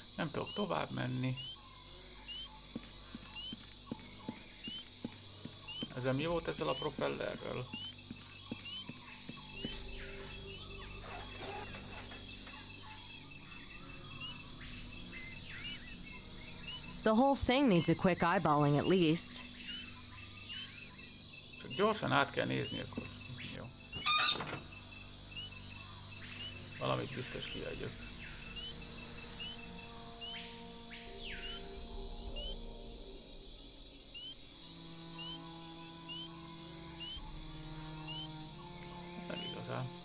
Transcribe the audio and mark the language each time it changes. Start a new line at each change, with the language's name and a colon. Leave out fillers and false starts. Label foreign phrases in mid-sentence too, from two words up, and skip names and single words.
Hungarian: tudok tovább menni. Ezzel mi volt ezzel a propellerrel?
English: The whole thing needs a quick eyeballing at least.
Hungarian: Csak gyorsan át kell nézni akkor. Jó. Valamit biztos kiadjuk. Nem igazán.